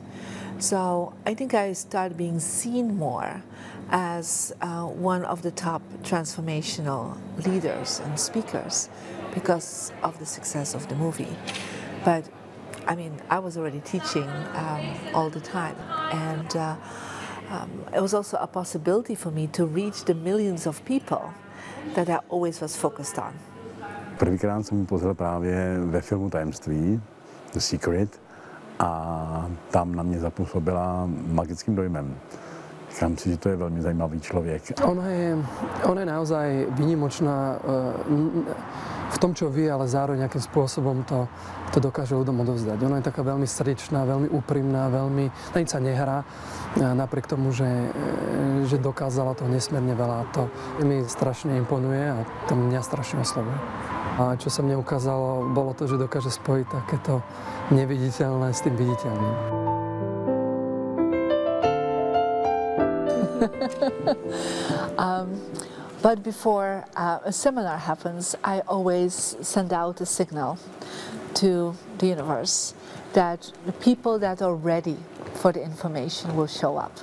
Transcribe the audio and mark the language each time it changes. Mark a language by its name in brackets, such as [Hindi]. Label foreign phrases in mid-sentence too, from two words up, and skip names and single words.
[English] So I think I started being seen more as one of the top transformational leaders and speakers because of the success of the movie. But I mean, I was already teaching all the time, and it was also a possibility for me to reach the millions of people that I always was focused on. [Czech] Prvýkrát jsem ji pozval právě ve filmu Tajemství, [English] The Secret, [Czech] a tam na mě zapůsobila magickým dojmem. Říkám si, že to je velmi zajímavý člověk. [Slovak] Ona je naozaj výnimočná v tom, čo vie, ale zároveň nejakým spôsobom to dokáže ľuďom odovzdať. Ona je taká veľmi srdečná, veľmi úprimná, veľmi na nič sa nehrá, napriek tomu, že dokázala toho nesmierne veľa. To mi strašne imponuje a to mňa strašne oslovuje. A čo sa mne ukázalo, bolo to, že dokáže spojiť takéto neviditeľné s tým viditeľným. [English] But before a seminar happens, I always send out a signal to the universe that the people that are ready for the information will show up.